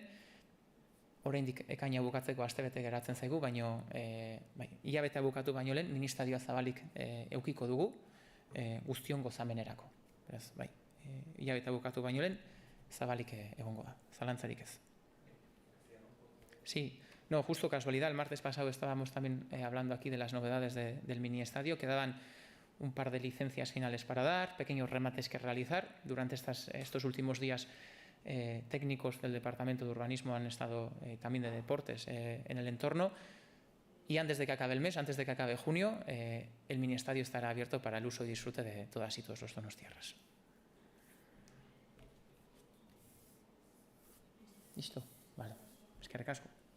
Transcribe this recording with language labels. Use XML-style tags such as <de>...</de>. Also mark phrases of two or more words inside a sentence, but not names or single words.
<eu>Oraindik ekaina bukatzeko astebete geratzen zaigu, baino hilabetea bukatu baino lehen ministerioa zabalik edukiko dugu guztion gozamenerako. Beraz, hilabetea bukatu baino lehen zabalik egongo da, zalantzarik ez.</eu> <es>Sí, no, justo casualidad, el martes pasado estábamos también hablando aquí de las novedades del mini estadio. Quedaban un par de licencias finales para dar, pequeños remates que realizar. Durante estos últimos días técnicos del Departamento de Urbanismo han estado también de deportes en el entorno. Y antes de que acabe el mes, antes de que acabe junio, el mini estadio estará abierto para el uso y disfrute de todas y todos los donostiarras. ¿Listo? Vale.</es> <eu>Eskerrik asko.</eu>